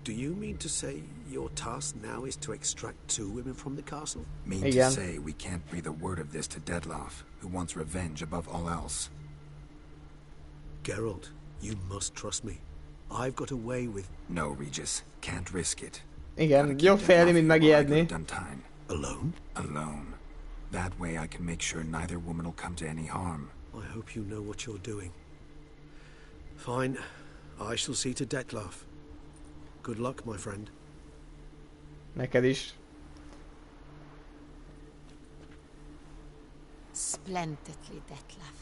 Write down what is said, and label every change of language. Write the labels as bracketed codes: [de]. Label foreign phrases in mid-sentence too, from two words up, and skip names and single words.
[en] Do you mean to say your task now is to extract 2 women from the castle? Mean to say we can't breathe a word of this to Dettlaff, who wants revenge above all else. Geralt, you must trust me. I've got away with... No, Regis. Can't risk it. [hu] Igen, jobb félni, mint megijedni. [en] Alone? Alone. That way I can make sure neither woman will come to any harm. I hope you know what you're doing. Fine. I shall see to Dettlaff. Good luck, my friend. [hu] Neked is. [en] Splendidly, Dettlaff.